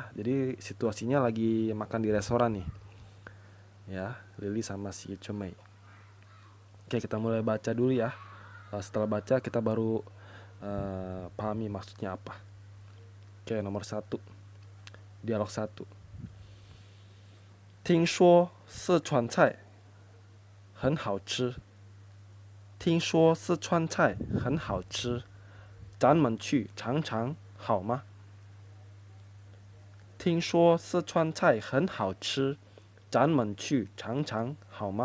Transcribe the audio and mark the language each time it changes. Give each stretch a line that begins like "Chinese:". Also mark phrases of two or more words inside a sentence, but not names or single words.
Indonesian: Jadi situasinya lagi makan di restoran nih. Ya, Lili sama si Cemei. Oke, kita mulai baca dulu ya. Setelah baca kita baru pahami maksudnya apa. Oke, nomor 1. Dialog 1.
Chinese: 听说四川菜很好吃。听说四川菜很好吃，咱们去尝尝好吗？听说四川菜很好吃，咱们去尝尝好吗？